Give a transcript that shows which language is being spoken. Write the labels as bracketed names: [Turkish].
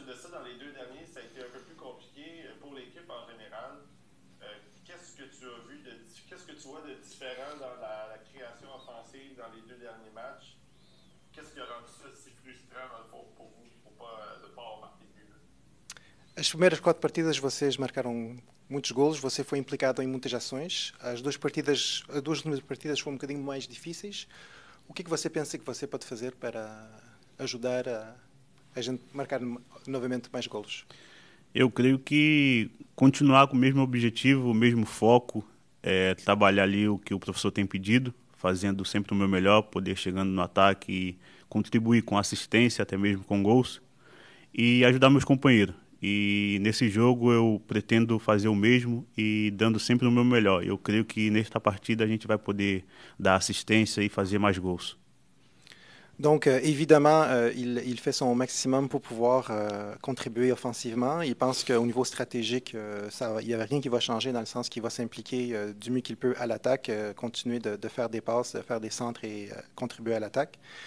[French] Dans les 2 derniers, ça a été un peu plus compliqué pour l'équipe en général. Qu'est-ce que tu as vu qu'est-ce que tu vois de différent dans la création offensive dans les 2 derniers matchs? Qu'est-ce qui a rendu ça si frustrant dans le fond pour vous, de ne pas avoir marqué de but? [Portuguese] As primeiras 4 partidas vocês marcaram muitos golos, você foi implicado em muitas ações. As duas primeiras partidas foram um bocadinho mais difíceis. O que você pensa que você pode fazer para ajudar a gente marcar novamente mais golos? Eu creio que continuar com o mesmo objetivo, o mesmo foco, trabalhar ali o que o professor tem pedido, fazendo sempre o meu melhor, poder chegando no ataque e contribuir com assistência, até mesmo com gols, e ajudar meus companheiros. E nesse jogo eu pretendo fazer o mesmo e dando sempre o meu melhor. Eu creio que nesta partida a gente vai poder dar assistência e fazer mais gols. [French] Donc, évidemment, il fait son maximum pour pouvoir contribuer offensivement. Il pense qu'au niveau stratégique, il n'y a rien qui va changer dans le sens qu'il va s'impliquer du mieux qu'il peut à l'attaque, continuer de faire des passes, de faire des centres et contribuer à l'attaque.